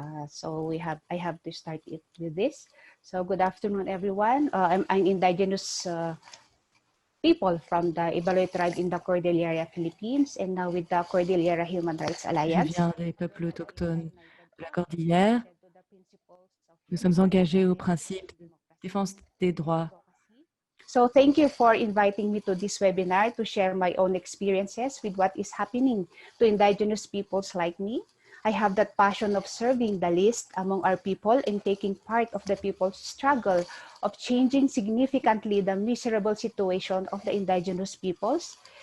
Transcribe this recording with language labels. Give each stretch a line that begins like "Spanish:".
English: So I have to start it with this. So good afternoon, everyone. I'm Indigenous people from the Ibaloi tribe in the Cordillera, Philippines, and now with the Cordillera Human Rights
French: Je
English: Alliance.
French: viens des peuples autochtones de la Cordillère. Nous sommes engagés au principe de défense des droits.
English: So thank you for inviting me to this webinar to share my own experiences with what is happening to Indigenous peoples like me. I have that passion of serving the least among our people and taking part of the people's struggle of changing significantly the miserable situation of the Indigenous peoples.